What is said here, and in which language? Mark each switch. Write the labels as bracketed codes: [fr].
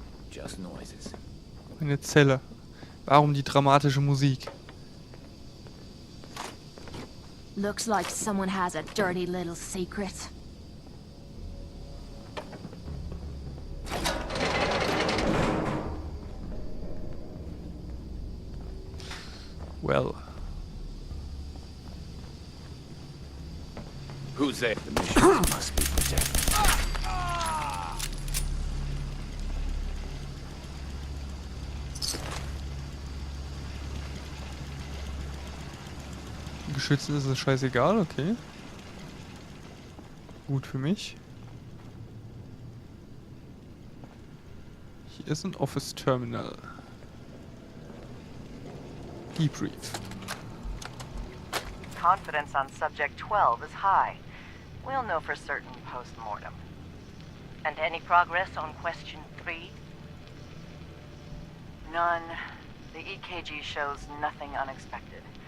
[en] Just noises. [de] Eine Zelle. Warum die dramatische Musik? [en] Looks like someone has a dirty little secret. Well. Who's there? The mission must be protected. [de] Geschützen ist es scheißegal, okay. Gut für mich. Hier ist ein Office Terminal. [en] Debrief. Confidence on subject 12 is high. We'll know for certain post-mortem. And any progress on question 3? None. The EKG shows nothing unexpected.